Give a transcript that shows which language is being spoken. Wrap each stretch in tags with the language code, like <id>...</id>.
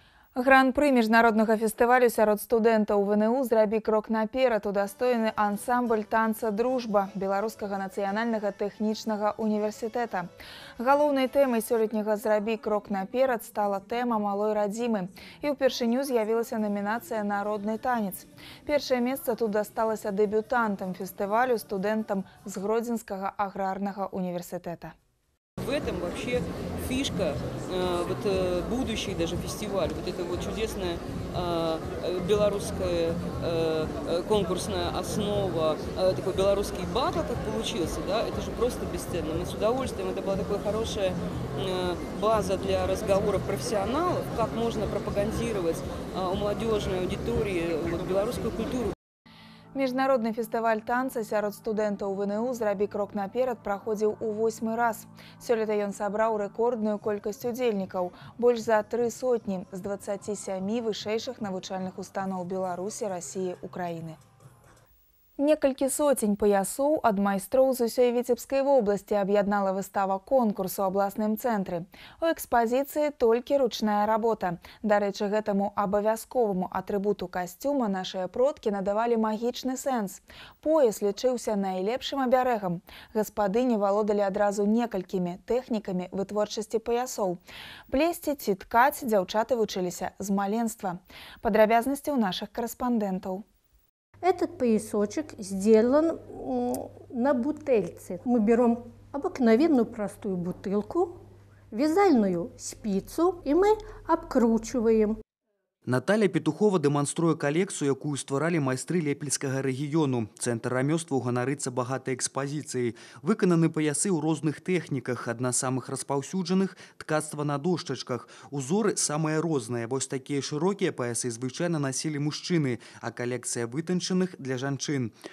<be>Гран-пры міжнароднага фестывалю сярод студэнтаў ВНУ «Зрабі крок наперад» удастойны ансамбль танца «Дружба» Беларускага нацыянальнага тэхнічнага універсітэта. Галоўнай тэмай сёлетняга «Зрабі крок наперад» стала тэма малой радзімы. І ўпершыню з'явілася намінацыя «Народны танец». Першае месца тут дасталася дэбютантам фестывалю, студэнтам з Гродзенскага аграрнага універсітэта.</be> <ru>В этом вообще фишка будущий даже фестиваль. Вот это вот чудесная белорусская конкурсная основа, такой белорусский батл, как получился, да, это же просто бесценно. Мы с удовольствием, это была такая хорошая база для разговоров профессионалов, как можно пропагандировать у молодежной аудитории белорусскую культуру.</ru> <be>Міжнародны фестываль танца сярод студэнтаў ВНУ «Зрабі крок наперад» праходзіў у 8-й раз. Сёлета ён сабраў рэкордную колькасць удзельнікаў – больш за 3 сотні з 27 вышэйшых навучальных устаноў Беларусі, Расіі, Украіны. Некалькі соцень паясоў ад майстроў з усёй Віцебскай вобласці аб'яднала выстава конкурсу ў абласным цэнтры. У экспазіцыі толькі ручная работа. Дарэчы, гэтаму абавязковаму атрыбуту касцюма нашыя продкі надавалі магічны сэнс. Пояс лічыўся найлепшым абярэгам. Гаспадыні валодалі адразу некалькімі тэхнікамі вытворчасці паясоў. Плесці ці ткаць дзяўчаты вучыліся з маленства. Падрабязнасці ў нашых карэспандэнтаў.</be> <ru>Этот поясочек сделан на бутыльце. Мы берем обыкновенную простую бутылку, вязальную спицу, и мы обкручиваем.</ru> <be>Наталья Петухова дэманструе калекцыю, якую стваралі майстры Лепельскага рэгіёну. Цэнтр рамёстваў ганарыцца багатай экспазіцыяй. Выкананы паясы ў розных тэхніках. Адна з самых распаўсюджаных – ткацтва на дошчачках. Узоры самыя розныя. Вось такія шырокія паясы звычайна насілі мужчыны, а калекцыя вытанчаных – для жанчын.</be>